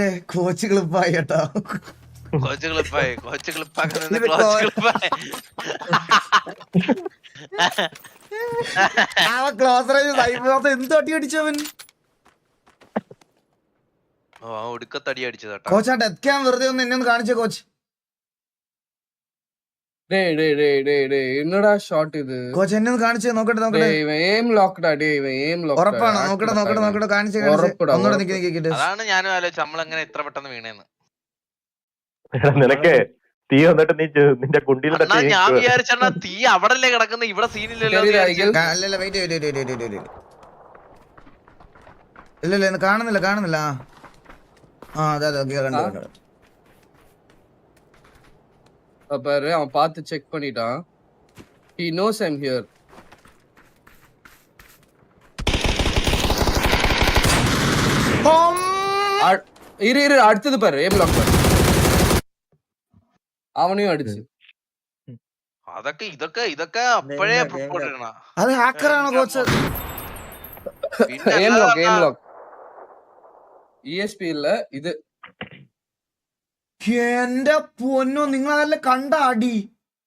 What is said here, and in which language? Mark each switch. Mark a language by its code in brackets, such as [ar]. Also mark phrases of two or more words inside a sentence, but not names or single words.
[ml] കോച്ച് ക്ലിപ്പായി കേട്ടോ. [en] close range [ml] എന്ത് അടി അടിച്ചവൻ. ഒടുക്കത്തടി അടിച്ചത്. കോച്ച് ആ [en] death cam [ml] വെറുതെ ഒന്ന് എന്നെ ഒന്ന് കാണിച്ച കോച്ച്. [ta] என்னடா ஷாட் இது? [ml] കോച്ച് എന്നെ ഒന്ന് കാണിച്ചേ നോക്കട്ടെ. [ta] இவன் [en] aim lockடா [ta] டேய், இவன் [en] aim lock. [ml] ഉറപ്പാണോ? നോക്കട്ടെ കാണിച്ചേ. ഒന്നുകൂടെ നിക്ക്. അതാണ് ഞാനും ആലോചിച്ചത് നമ്മളെങ്ങനെ ഇത്ര പെട്ടെന്ന് വീണേന്ന്. നിനക്ക് തീ വന്നിട്ട് നീ നിന്റെ കുണ്ടിയിലെ ഞാൻ വിചാരിച്ചാ തീ അവിടല്ലേ കിടക്കുന്ന, ഇവിടെ സീനില്ലല്ലോ. അല്ലല്ല വെയിറ്റ് ഇല്ല കാണുന്നില്ല. ആ അതെ കണ്ടു. [ta] பாரு அவன் பார்த்து செக் பண்ணிட்டான். [en] he knows I'm here. [ta] இரு அடுத்தது பாரு. [en] A block [ta] பாரு. அவனையும் அடிச்சு. [ml] ഇതൊക്കെ അപ്പോഴേ റിപ്പോർട്ട് ചെയ്യണം. അത് ഹാക്കറാണോ കോച്ച്? [en] aim lock [ml] ESP ഇല്ല ഇത്. എന്റെ പൊന്നോ, നിങ്ങളല്ല കണ്ട അടി.